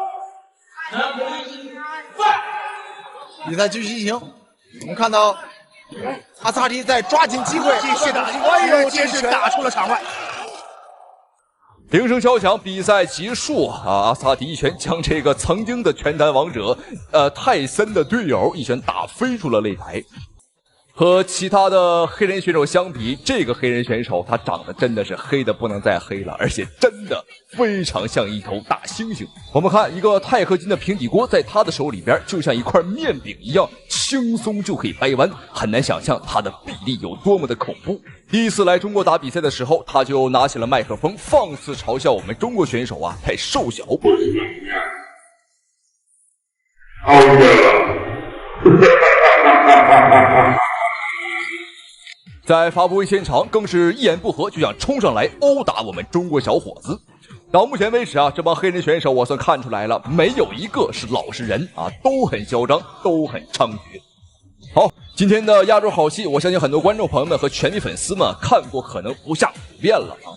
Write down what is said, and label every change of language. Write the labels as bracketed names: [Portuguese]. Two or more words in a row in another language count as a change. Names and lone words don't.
[Chinese] 比賽繼續進行，我們看到阿斯哈提在抓緊機會繼續打，接着打出了場外。鈴聲敲響，比賽結束阿斯哈提一拳將這個曾經的拳壇王者泰森的隊友一拳打飛出了擂台。和其他的黑人選手相比，這個黑人選手他長得真的是黑的不能再黑了，而且真的非常像一頭大猩猩。我們看一個鈦合金的平底鍋在他的手裡邊就像一塊麵餅一樣輕鬆就可以掰彎，很難想象他的比例有多麼的恐怖。第一次來中國打比賽的時候，他就拿起了麥克風放肆嘲笑我們中國選手太瘦小。在发布会现场更是一言不合就想衝上來毆打我們中國小伙子。到目前為止這幫黑人選手我算看出來了，沒有一個是老實人都很囂張，都很猖獗。好， 今天的亞洲好戲，我相信很多觀眾朋友們和拳迷粉絲們看過，可能不下5遍了啊！